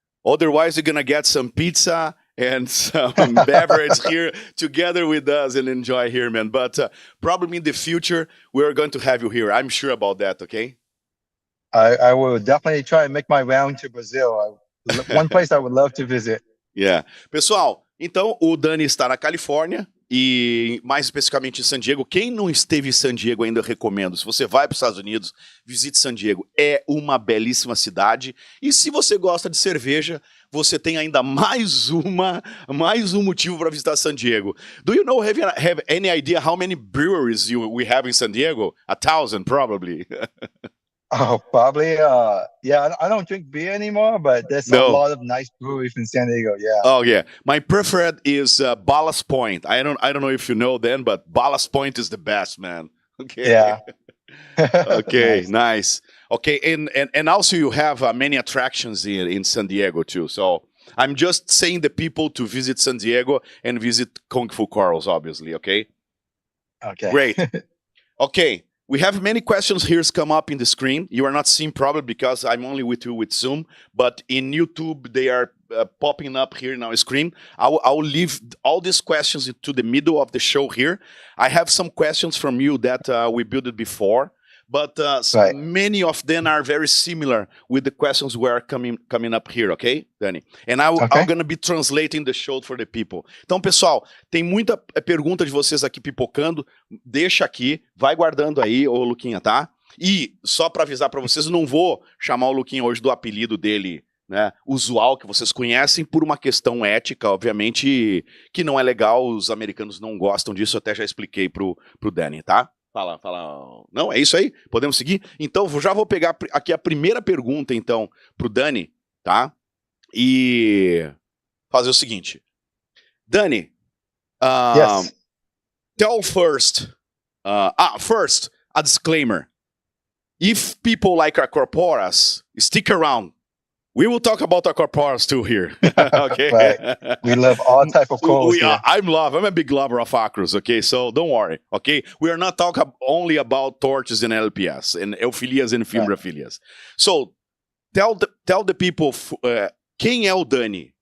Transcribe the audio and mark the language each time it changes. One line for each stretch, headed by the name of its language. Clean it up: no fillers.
English: Otherwise, you're going to get some pizza and some beverage here together with us and enjoy here, man. But probably in the future, we're going to have you here. I'm sure about that, okay? I will definitely try and make my round to Brazil. One place I would love to visit. Yeah.
Portuguese: Pessoal, então o Dani está na Califórnia e mais especificamente em San Diego. Quem não esteve em San Diego ainda, eu recomendo. Se você vai para os Estados Unidos, visite San Diego. É uma belíssima cidade. E se você gosta de cerveja, você tem ainda mais um motivo para visitar San Diego.
English: Do you know, have any idea how many breweries we have in San Diego? 1,000 probably. Oh, probably. Yeah, I don't drink beer anymore, but there's a lot of nice breweries in San Diego. Yeah. Oh yeah, my preferred is Ballast Point. I don't know if you know them, but Ballast Point is the best, man. Okay. Yeah. Okay, nice. Okay, and also you have many attractions in San Diego too. So I'm just saying the people to visit San Diego and visit Kung Fu Corals, obviously. Okay. Okay. Great. Okay. We have many questions here come up in the screen. You are not seeing probably because I'm only with you with Zoom, but in YouTube they are popping up here in our screen. I'll leave all these questions to the middle of the show here. I have some questions from you that we built it before, but many of them are very similar with the questions we are coming up here, okay, Dani? And I'm going to be translating the show for the people.
Portuguese: Então, pessoal, tem muita pergunta de vocês aqui pipocando. Deixa aqui, vai guardando aí, ô Luquinha, tá? E só para avisar para vocês, eu não vou chamar o Luquinha hoje do apelido dele, né, usual, que vocês conhecem, por uma questão ética, obviamente, que não é legal, os americanos não gostam disso, eu até já expliquei pro Dani, tá? Fala. Não, é isso aí? Podemos seguir? Então, já vou pegar aqui a primeira pergunta, então, pro Dani, tá? E fazer o seguinte. Dani,
English: Yes. tell first, first, a disclaimer. If people like Acroporas, stick around. We will talk about Acroporas too here. Okay. Right. We love all type of corals. I'm a big lover of acros. Okay, so don't worry. Okay, we are not talking only about torches and LPS and Euphyllias and Fimbraphyllias. So tell the people
Portuguese: quem é o Dani?